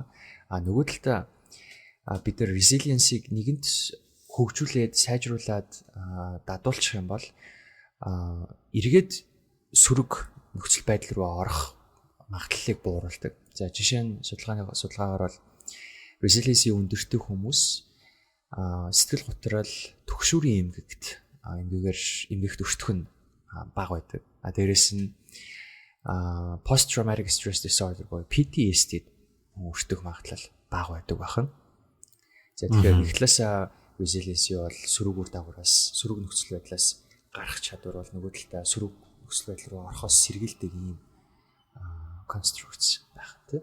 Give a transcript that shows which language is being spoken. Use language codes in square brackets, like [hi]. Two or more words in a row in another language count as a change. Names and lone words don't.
[mn] Нөгөө талдаа бид нар resilience-ийг нэгэнт хөгжүүлээд сайжруулад дадуулчих юм бол эргээд сөрөг нөхцөл байдал руу орох магадлалыг бууруулдаг. За жишээ нь судалгаагаар бол resilience-ийн өндөртэй хүмүүс сэтгэл готрол түгшүүрийн эмгэгт өртөх нь бага байдаг. Дээрээс нь [en] post traumatic stress disorder [mn] буюу PTSD өртөх магадлал бага байдаг бахан. За тэгэхээр нэг талаас resilience бол сөрөг үр дагавраас сөрөг нөхцөл байдлаас гарах чадвар бол нөгөө талдаа сөрөг нөхцөл байдал руу орохоос сэргийлдэг юм constructs байх тийм.